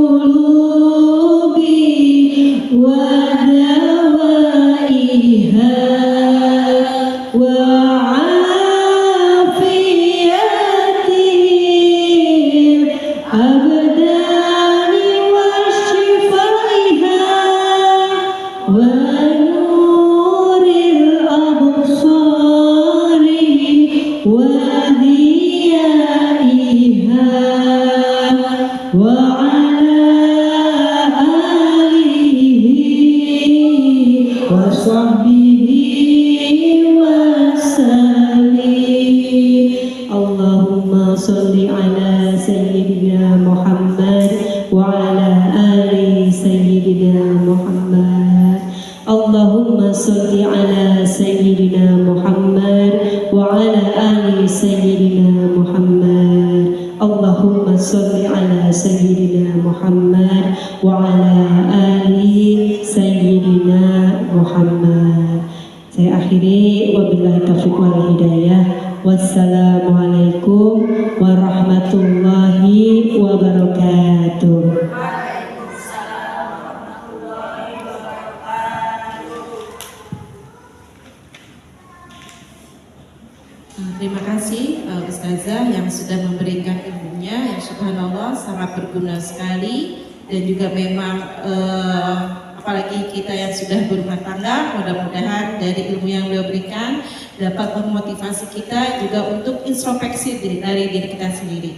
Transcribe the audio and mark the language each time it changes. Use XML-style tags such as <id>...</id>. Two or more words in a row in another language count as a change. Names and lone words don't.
<ar>قلوب ودوائها وعافية الأبدان وشفائها ونور الأبصار وضيائها وعلى آله وصحبه وسلم. اللهم صل على سيدنا محمد وعلى آل سيدنا محمد. اللهم صل على سيدنا محمد وعلى آل سيدنا محمد. اللهم صل على سيدنا محمد وعلى آل سيدنا محمد.</ar> <id>Saya akhiri,</id> <ar>وبالله التوفيق والهداية. والسلام عليكم ورحمة الله وبركاته. وعليكم السلام ورحمة الله وبركاته.</ar> <id>Terima kasih Ustazah yang sudah memberikan ilmunya yang subhanallah sangat berguna sekali, dan juga memang apalagi kita yang sudah berumah tangga, mudah-mudahan dari ilmu yang beliau berikan dapat memotivasi kita juga untuk introspeksi dari diri kita sendiri.</id>